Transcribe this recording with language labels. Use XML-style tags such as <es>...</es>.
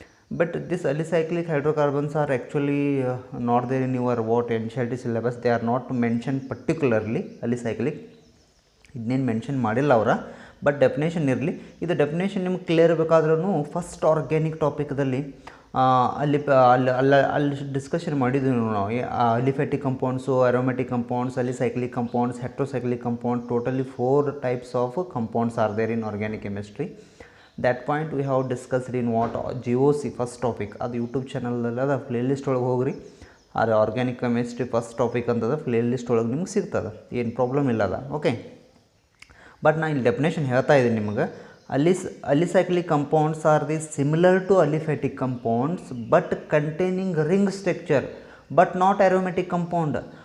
<en>But this alicyclic hydrocarbons are actually not there in your what NCERT syllabus. They are not mentioned particularly alicyclic.</en> <kn>ಇದನ್ನೇನು mention ಮಾಡಿಲ್ಲ ಅವರ, but definition ಇರಲಿ. ಇದು definition ನಿಮ್ಗೆ clear ಬೇಕಾದ್ರೂ first organic ಟಾಪಿಕ್ದಲ್ಲಿ ಅಲ್ಲಿ discussion ಮಾಡಿದ್ವಿ ನಾವು.</kn> <en>Aliphatic compounds, aromatic compounds, alicyclic compounds, heterocyclic compound, totally 4 types of compounds are there in organic chemistry. That point we have discussed in what GOC first topic.</en> <kn>ಅದು ಯೂಟ್ಯೂಬ್ ಚಾನಲಲ್ಲಿ ಅದು ಪ್ಲೇ ಲಿಸ್ಟ್ ಒಳಗೆ ಹೋಗ್ರಿ. ಅದು ಆರ್ಗ್ಯಾನಿಕ್ ಕೆಮಿಸ್ಟ್ರಿ ಫಸ್ಟ್ ಟಾಪಿಕ್ ಅಂತದ play list ಒಳಗೆ ನಿಮ್ಗೆ ಸಿಗ್ತದೆ, ಏನು ಪ್ರಾಬ್ಲಮ್ ಇಲ್ಲ ಅದ. ಓಕೆ, ಬಟ್ ನಾನು ಇಲ್ಲಿ ಡೆಫಿನೇಷನ್ ಹೇಳ್ತಾ ಇದ್ದೀನಿ ನಿಮಗೆ.</kn> <en>Alicyclic compounds are the similar to aliphatic compounds but containing ring structure but not aromatic compound.</en>